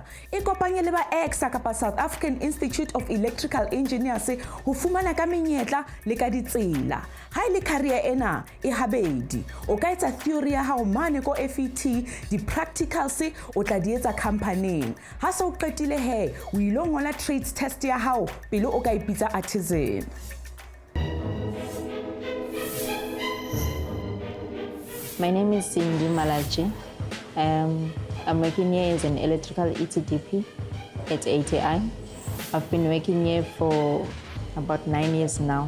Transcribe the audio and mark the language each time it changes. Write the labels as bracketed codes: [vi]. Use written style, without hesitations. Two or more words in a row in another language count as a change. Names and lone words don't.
[st] E kopanye le ba EXA kapa South African Institute of Electrical Engineers ho fumana ka menyetla le ka ditsela. Ha ile career ena e habedi, o ka etsa theory ya hao mane ko FET, di practicals o tla di etsa company. Ha se o qetile he, o ilo ngola [en] trades test [st] ya hao pele o ka ipitsa artisan. [en] My name is Cindy Malachi. I'm working here as an electrical ETDP at ATI. I've been working here for about 9 years now.